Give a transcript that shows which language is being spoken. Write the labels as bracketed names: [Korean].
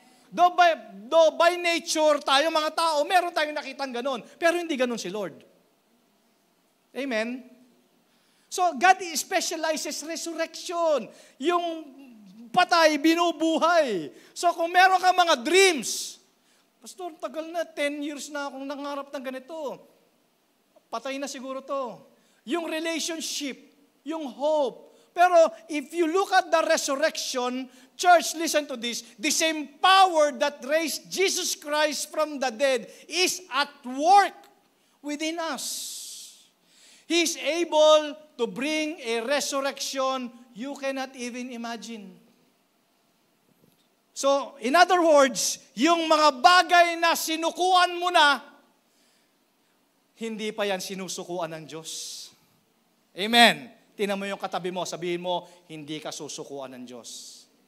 [English] Though by nature [Filipino] tayo mga tao, meron tayong nakitang ganun. Pero hindi ganun si Lord. Amen? [English] So God specializes resurrection. [Filipino] Yung patay, binubuhay. So kung meron ka mga dreams, Pastor, tagal na, 10 years na akong nangarap ng ganito. Patay na siguro to. Yung relationship, yung hope. [English] Pero if you look at the resurrection, church, listen to this, the same power that raised Jesus Christ from the dead is at work within us. He is able to bring a resurrection you cannot even imagine. So, in other words, [Filipino] yung mga bagay na sinukuan mo na, hindi pa yan sinusukuan ng Diyos. Amen. Tingnan mo yung katabi mo, sabihin mo, hindi ka susukuan ng Diyos.